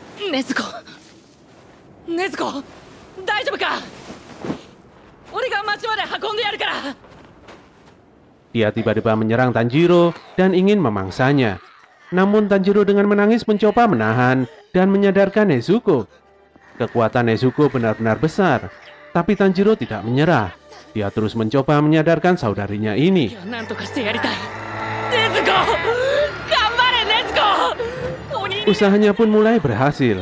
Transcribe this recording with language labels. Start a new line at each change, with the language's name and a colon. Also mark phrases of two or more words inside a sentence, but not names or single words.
Japanese: 禰豆子、禰豆子、大丈夫か？俺が町まで運んでやるから。
Indonesian: Dia tiba-tiba menyerang Tanjiro dan ingin memangsanya. Namun Tanjiro dengan menangis mencoba menahan dan menyadarkan Nezuko. Kekuatan Nezuko benar-benar besar, tapi Tanjiro tidak menyerah. Dia terus mencoba menyadarkan saudarinya ini. Usahanya pun mulai berhasil.